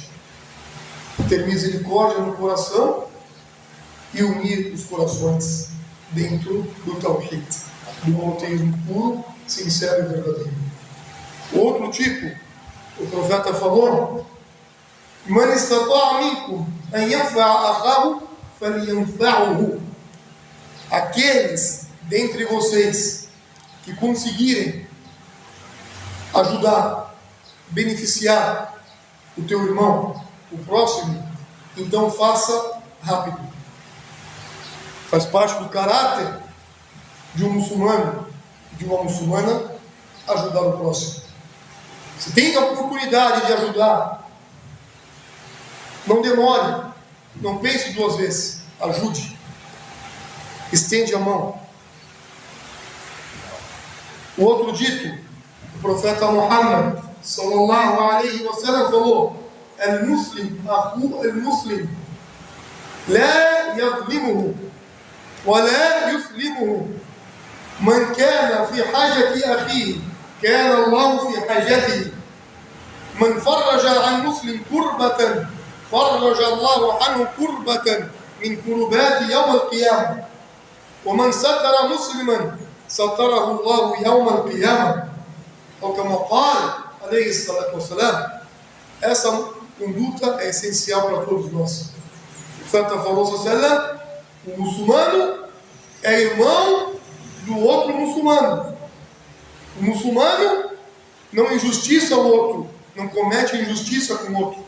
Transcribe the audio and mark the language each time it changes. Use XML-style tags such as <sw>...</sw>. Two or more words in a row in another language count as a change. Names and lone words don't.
<pt>Ter misericórdia no coração e unir os corações dentro do Tawhid, do monoteísmo puro, sincero e verdadeiro. Outro tipo, o profeta falou:</pt> <ar>من استطاع منكم أن ينفع أخاه فلينفعه.</ar> <pt>Aqueles dentre vocês que conseguirem ajudar, beneficiar o teu irmão, o próximo, então faça rápido. Faz parte do caráter de um muçulmano, de uma muçulmana, ajudar o próximo. Se tem a oportunidade de ajudar, não demore, não pense duas vezes, ajude, estende a mão. O outro dito, o profeta Muhammad</pt> <ar>صلى الله عليه وسلم</ar> <pt>falou:</pt> <ar>المسلم أخو المسلم لا يظلمه ولا يسلمه من كان في حاجة أخيه كان الله في حاجته من فرج عن مسلم كربة فرج الله عنه كربة من كربات يوم القيامة ومن ستر مسلما ستره الله يوم القيامة.</ar> <pt>Ou como fala,</pt> <ar>عليه الصلاة والسلام,</ar> <pt>essa conduta é essencial para todos nós. O profeta falou, o muçulmano é irmão do outro muçulmano. O muçulmano não injustiça o outro, não comete injustiça com o outro.</pt>